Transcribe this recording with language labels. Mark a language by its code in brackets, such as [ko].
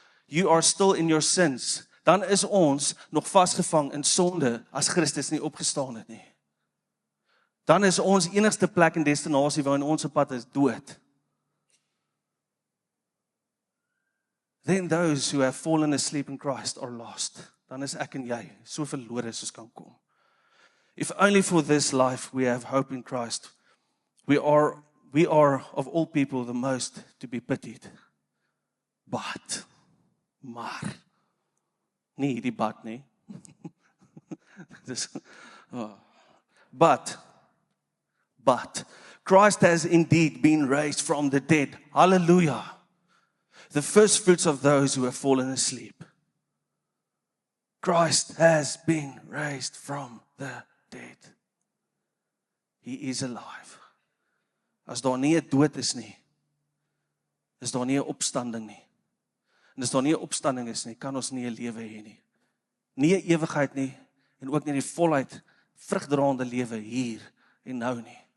[en] You are still in your sins. [af] Dan is ons nog vasgevang in sonde as Christus nie opgestaan het nie. Dan is ons enigste plek en destinasie waarin ons op pad is dood. [en] Then those who have fallen asleep in Christ are lost. [af] Dan is ek en jy so verlore soos kan kom. [en] If only for this life we have hope in Christ, we are of all people the most to be pitied. [af] Maar, nie die but nie. [en] But Christ has indeed been raised from the dead. Hallelujah. The first fruits of those who have fallen asleep. Christ has been raised from the dead. He is alive. [af] As daar nie 'n dood is nie, is daar nie 'n opstanding nie. En as daar nie 'n opstanding is nie, kan ons nie 'n lewe hê nie. Nie 'n ewigheid nie, en ook nie die volheid vrugdraende lewe hier en nou nie.